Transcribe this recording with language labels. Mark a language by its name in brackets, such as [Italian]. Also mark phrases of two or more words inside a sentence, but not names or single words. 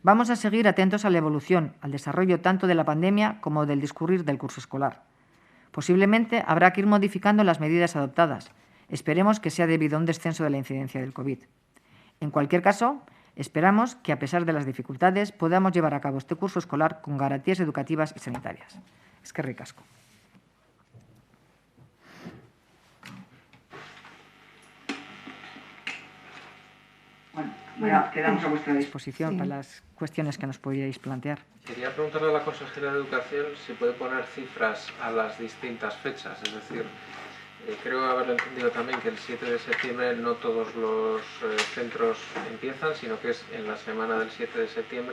[Spanish] Vamos a seguir atentos a la evolución, al desarrollo tanto de la pandemia como del discurrir del curso escolar. Posiblemente habrá que ir modificando las medidas adoptadas. Esperemos que sea debido a un descenso de la incidencia del COVID. En cualquier caso, esperamos que, a pesar de las dificultades, podamos llevar a cabo este curso escolar con garantías educativas y sanitarias. [Basque] Eskerrik asko. [Spanish] Bueno, quedamos a vuestra disposición para las cuestiones que nos podríais plantear. Quería preguntarle a la consejera de Educación si puede poner cifras a las distintas fechas, es decir, creo haberlo entendido también que el 7 de septiembre no todos los centros empiezan, sino que es en la semana del 7 de septiembre.